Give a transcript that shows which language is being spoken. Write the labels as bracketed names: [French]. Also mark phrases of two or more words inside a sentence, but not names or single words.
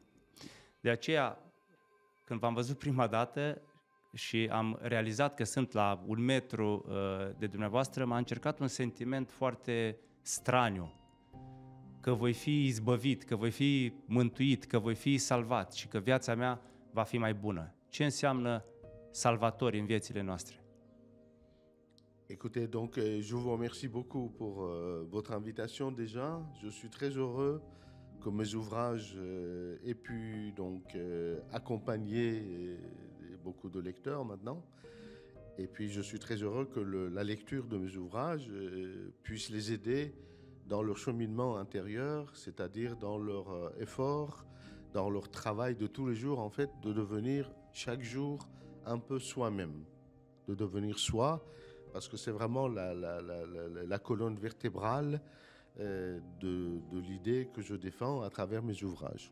[Romanian] De aceea, când v-am văzut prima dată și am realizat că sunt la 1 metru de dumneavoastră, m-a încercat un sentiment foarte straniu, că voi fi izbăvit, că voi fi mântuit, că voi fi salvat și că viața mea va fi mai bună. Ce înseamnă salvatori în viețile noastre? [French] Écoutez, donc je vous remercie beaucoup pour votre invitation déjà. Je suis très heureux que mes ouvrages aient pu donc accompagner beaucoup de lecteurs maintenant. Et puis je suis très heureux que la lecture de mes ouvrages puisse les aider dans leur cheminement intérieur, c'est-à-dire dans leur effort, dans leur travail de tous les jours, en fait, de devenir chaque jour un peu soi-même, de devenir soi, parce que c'est vraiment la colonne vertébrale de l'idée que je défends à travers mes ouvrages.